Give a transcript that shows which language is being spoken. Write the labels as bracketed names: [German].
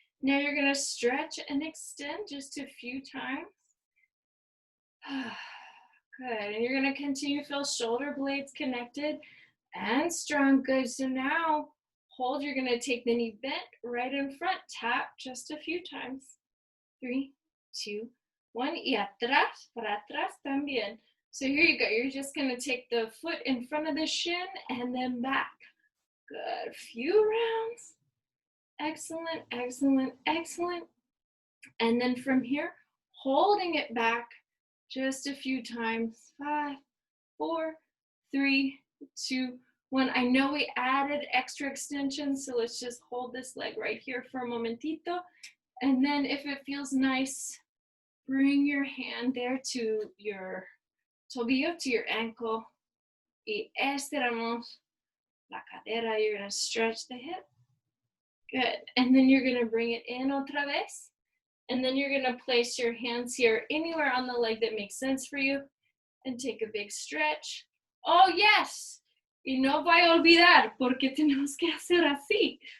[English] Now you're going to stretch and extend just a few times. Good. And you're going to continue to feel shoulder blades connected and strong. Good. So now Hold, you're gonna take the knee bent right in front, tap just a few times. [Spanish] 3, 2, 1, y atrás, para atrás también. [English] So here you go, you're just gonna take the foot in front of the shin and then back. Good, few rounds. Excellent, excellent, excellent. And then from here, holding it back just a few times. 5, 4, 3, 2, 1. I know we added extra extensions, so let's just hold this leg right here for a momentito. And then if it feels nice, bring your hand there to your tobillo, to your ankle. [Spanish] Y estiramos la cadera. [English] You're going to stretch the hip. Good. And then you're going to bring it in [Spanish] otra vez. [English] And then you're going to place your hands here anywhere on the leg that makes sense for you. And take a big stretch. Oh, yes. [Spanish] Y no vaya a olvidar, porque tenemos que hacer así.